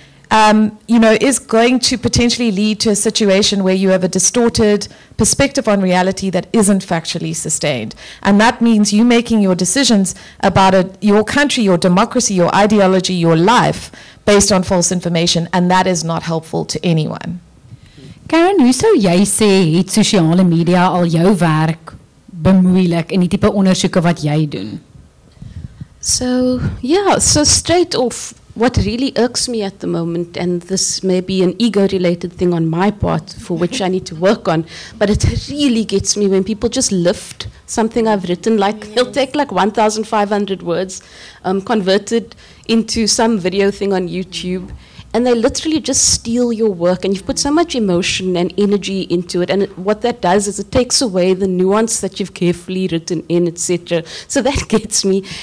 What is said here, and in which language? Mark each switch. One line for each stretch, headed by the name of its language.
English: is going to potentially lead to a situation where you have a distorted perspective on reality that isn't factually sustained. And that means you making your decisions about your country, your democracy, your ideology, your life based on false information, and that is not helpful to anyone.
Afrikaans: Karen, hoe sou jy sê het sosiale media al jou werk bemoeilik in die tipe ondersoeke wat jy doen?
English: So, yeah, so straight off, what really irks me at the moment, and this may be an ego-related thing on my part for which I need to work on, but it really gets me when people just lift something I've written, like they'll take like 1,500 words, converted into some video thing on YouTube, and they literally just steal your work, and you've put so much emotion and energy into it, and what that does is it takes away the nuance that you've carefully written in, etc. So that gets me.